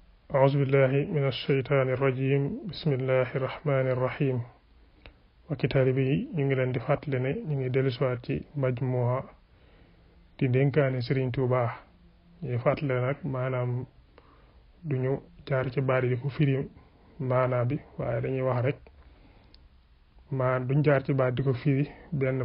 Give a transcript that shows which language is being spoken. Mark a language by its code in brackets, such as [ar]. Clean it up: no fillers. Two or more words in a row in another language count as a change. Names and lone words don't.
[ar] أعوذ بالله من الشيطان الرجيم بسم الله الرحمن الرحيم وكتابي [wo] ñu ngi leen di fàttali ne ñu ngi dellusiwaat ci majmuha di dénkaane Serigne Touba ñuy fàttali nag maanaam duñu jaar ci baari di ko firi maanaa bi waaye dañuy wax rek duñ jaar ci baat di ko firi benn